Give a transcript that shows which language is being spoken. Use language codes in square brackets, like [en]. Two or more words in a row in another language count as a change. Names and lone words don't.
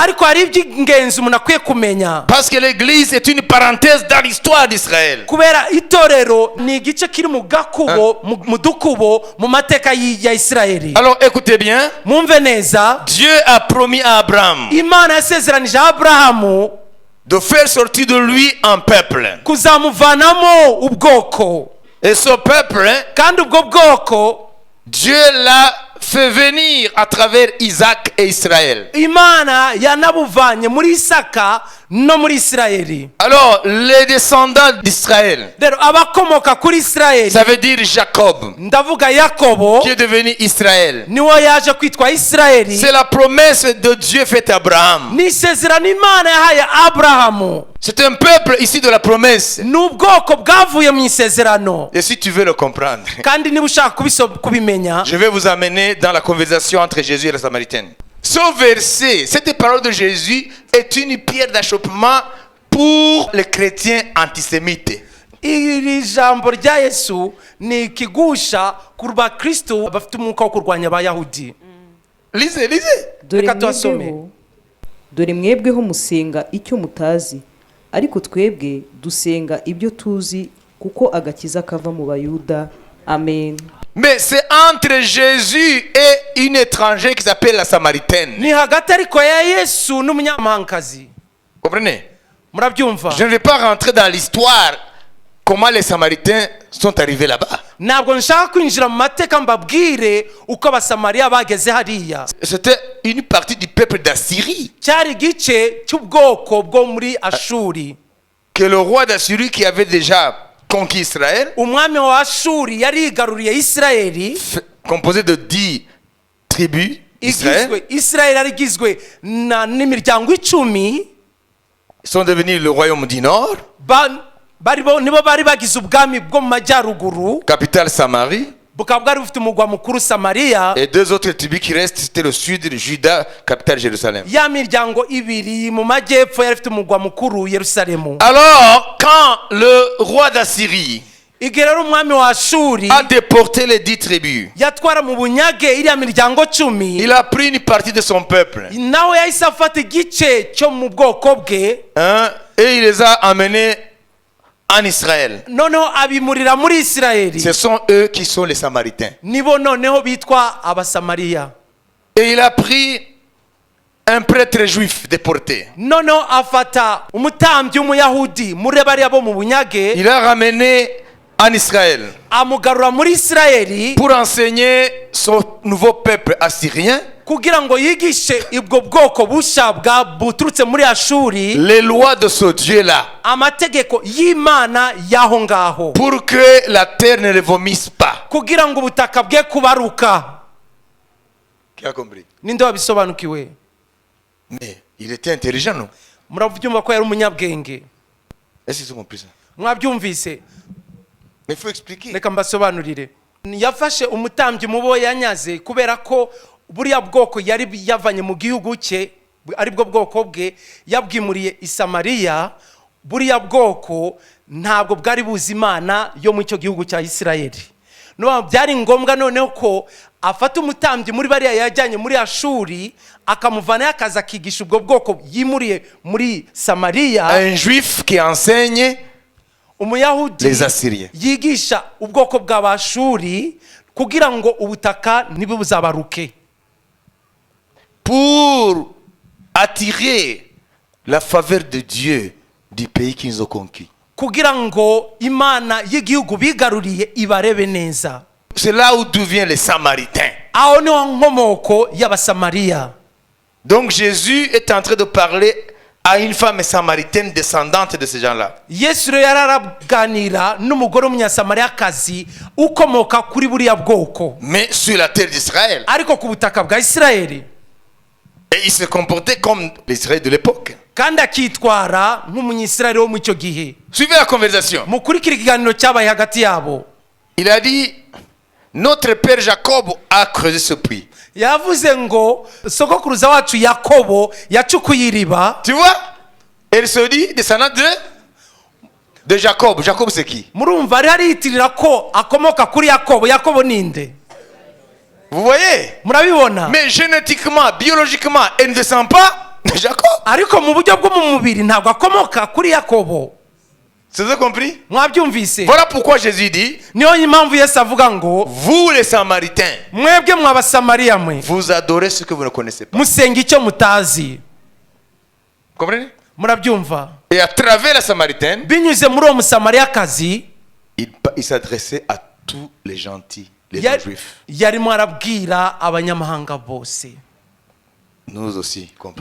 [rw] ariko hari iby'ingenzi umuntu akwiye kumenya, [fr] Parce que l'Église est une parenthèse dans l'histoire d'Israël. [rw] kubera itorero ni igice kiri mu gakubo, mu dukubo mu mateka ya Isirayeli. [fr] Alors écoutez bien, [rw] mwumve neza, [fr] Dieu a promis à Abraham [rw] Imana yasezeranije Aburahamu [fr] de faire sortir de lui un peuple. [rw] kuzamuvanamo ubwoko, [fr] Et ce peuple, [rw] kandi ubwo bwoko [fr] Dieu l'a fait venir à travers Isaac et Israël. [rw] Imana yanabuvanye muri Isaka no muri Isirayeli. [fr] Alors, les descendants d'Israël, [rw] rero abakomoka kuri Isirayeli, [fr] ça veut dire Jacob, [rw] ndavuga Yakobo, [fr] qui est devenu Israël. [rw] niwo yaje kwitwa Isirayeli. [fr] C'est la promesse de Dieu faite à Abraham. [rw] ni isezerano Imana yahaye Aburahamu, [fr] C'est un peuple ici de la promesse. [rw] ni ubwoko bwavuye mu isezerano. [fr] Et si tu veux le comprendre, [rw] kandi niba ushaka kubimenya, [fr] je vais vous amener dans la conversation entre Jésus et la Samaritaine. Ce verset, cette parole de Jésus est une pierre d'achoppement pour les chrétiens antisémites. [rw] iri jambo rya Yesu ni ikigusha ku bakristo bafite umwuka wo kurwanya abayahudi. [fr] Lisez, lisez. [rw] Reka tuhasome. dore mwebweho musenga icyo mutazi, ariko twebwe dusenga ibyo tuzi, kuko agakiza kava mu Bayuda. Amen. [fr] Mais c'est entre Jésus et une étrangère qui s'appelle la Samaritaine. [rw] ni hagati ariko ya Yesu n'umunyamahangakazi. [fr] Comprenez? [rw] Murabyumva? [fr] Je ne vais pas rentrer dans l'histoire, comment les Samaritains sont arrivés là-bas. [rw] ntabwo nshaka kwinjira mu mateka mbabwire uko abasamariya bageze hariya. [fr] C'était une partie du peuple d'Assyrie. [rw] cyari igice cy'ubwoko bwo muri Ashuri. [fr] Que le roi d'Assyrie qui avait déjà conquis Israël, [rw] umwami wa Ashuri yari yigaruriye Isirayeli, [fr] composé de 10 tribus d'Israël, [rw] Isirayeli yari igizwe n'imiryango 10, [fr] sont devenus le royaume du Nord, [rw] nibo bari bagize ubwami bwo mu majyaruguru, [fr] capitale Samarie, [rw] bukaba bwari bufite umugwa mukuru Samariya, [fr] et 2 autres tribus qui restent, c'était le sud, le Juda, capitale Jérusalem. [rw] ya miryango ibiri mu majyepfo yari ifite umugwa mukuru Yerusalemu. [fr] Alors, quand le roi d'Assyrie [rw] igihe rero umwami wa Ashuri [fr] a déporté les 10 tribus, [rw] yatwara mu bunyage iriya miryango 10, [fr] il a pris une partie de son peuple, [rw] nawe yahise afata igice cyo mu bwoko bwe, [fr] et il les a amenés en Israël. [rw] noneho abimurira muri Isirayeli. [fr] Ce sont eux qui sont les Samaritains. [rw] nibo noneho bitwa abasamariya. [fr] Et il a pris un prêtre juif déporté. [rw] noneho afata umutambyi w'umuyahudi muri bariya bo mu bunyage, [fr] Il a ramené en Israël [rw] amugarura muri Isirayeli [fr] pour enseigner son nouveau peuple assyrien [rw] kugira ngo yigishe ubwo bwoko bushya buturutse muri Ashuri [fr] les lois de ce Dieu-là, [rw] amategeko y'Imana y'aho ngaho, [fr] pour que la terre ne le vomisse pas. [rw] kugira ngo ubutaka bwe kubaruka. [fr] Qui a compris? [rw] Ninde wabisobanukiwe? [fr] Mais il était intelligent, non? [rw] Murabyumva ko yari umunyabwenge? [fr] Est-ce qu'ils ont compris ça? [rw] Mwabyumvise? [fr] Mais il faut expliquer. [rw] Reka mbasobanurire. Yafashe umutambyi mubo yanyaze kubera ko buriya bwoko yari yavanye mu gihugu cye, aribwo bwoko bwe yabwimuriye i Samariya. Buriya bwoko ntabwo bwari buzi Imana yo mu cyo gihugu cya Isirayeli. No byari ngombwa noneho ko afata umutambyi muri bariya yajyanye muri Ashuri akamuvana akaza akigisha ubwo bwoko yimuriye muri Samariya. [fr] Un juif qui enseigne [rw] Umuyahudi [fr] les Assyriens. [rw] yigisha ubwoko bw'Abashuri kugira ngo ubutaka ntibuzabaruke, [fr] pour attirer la faveur de Dieu du pays qu'ils ont conquis. [rw] kugira ngo Imana y'igihugu bigaruriye ibarebe neza. [fr] C'est là où d'où viennent les Samaritains. [rw] Aho niho nkomoko y'Abasamariya. [fr] Donc Jésus est en train de parler à une femme samaritaine descendante de ces gens-là. [rw] Yesu rero yararaganira n'umugore w'umunyasamariyakazi ukomoka kuri buriya bwoko, [fr] Mais sur la terre d'Israël. [rw] ariko ku butaka bwa Isirayeli, [fr] Et il se comportait comme l'Israël de l'époque. [rw] kandi akitwara nk'umunyisirayeli wo mu icyo gihe. [fr] Suivez la conversation. [rw] Mukurikira ikiganiro cyabaye hagati yabo. [fr] Il a dit, notre père Jacob a creusé ce puits. [rw] Yavuze ngo sogokuruza wacu Yakobo yacukuye iriba. [fr] Tu vois? Elle se dit, descendant de Jacob. Jacob c'est qui? [rw] Murumva ari hariyitirira ko akomoka kuri Yakobo. Yakobo ninde? [fr] Vous voyez? [rw] Murabibona? [fr] Mais génétiquement, biologiquement, elle ne descend pas de Jacob. [rw] Ariko mu buryo bwo mu mubiri ntabwo akomoka kuri Yakobo. [fr] Vous avez compris? [rw] Mwabyumvise? [fr] Voilà pourquoi Jésus dit, [rw] Niyo impamvu Yesu avuga ngo [fr] vous les Samaritains, [rw] mwebwe mw'Abasamariya mwe [fr] vous adorez ce que vous ne connaissez pas. [rw] musenga icyo mutazi. [fr] Vous comprenez? [rw] Murabyumva? [fr] Et à travers la Samaritaine, [rw] Binyuze muri uwo Musamariyakazi [fr] il s'adressait à tous les gentils, les non-juifs. [rw] yarimo arabwira abanyamahanga bose, [fr] Nous aussi, compris.